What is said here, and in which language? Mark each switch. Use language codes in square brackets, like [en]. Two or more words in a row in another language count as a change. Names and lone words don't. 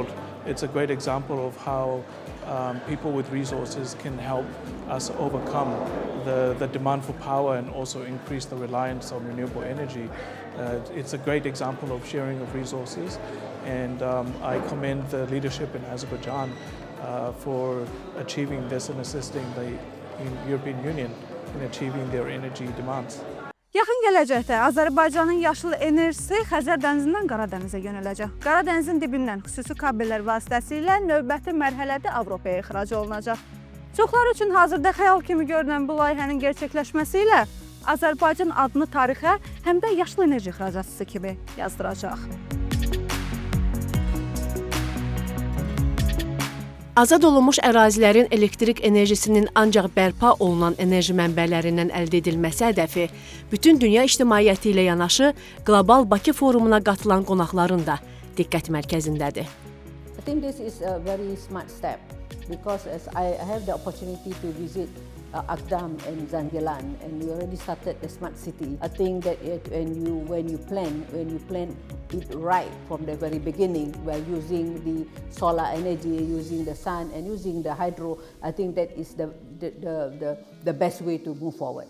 [en] It's a great example of how people with resources can help us overcome the demand for power and also increase the reliance on renewable energy. It's a great example of sharing of resources, and I commend the leadership in Azerbaijan for achieving this and assisting the European Union in achieving their energy demands. [az] Yaxın gələcəkdə Azərbaycanın yaşıl enerjisi Xəzər dənizindən Qara dənizə yönələcək. Qara dənizin dibindən xüsusi kabellər vasitəsilə növbəti mərhələdə Avropaya ixrac olunacaq. Çoxlar üçün hazırda xəyal kimi görünən bu layihənin gerçəkləşməsi ilə Azərbaycan adını tarixə həm də yaşıl enerji ixracatçısı kimi yazdıracaq. Azad olunmuş ərazilərin elektrik enerjisinin ancaq bərpa olunan enerji mənbələrindən əldə edilməsi hədəfi bütün dünya ictimaiyyəti ilə yanaşı Qlobal Bakı forumuna qatılan qonaqların da diqqət mərkəzindədir. [en] I think this is a very smart step because as I have the opportunity to visit Agdam and Zangilan, and we already started the smart city. I think that when you plan it right from the very beginning, by using the solar energy, using the sun, and using the hydro, I think that is the best way to move forward.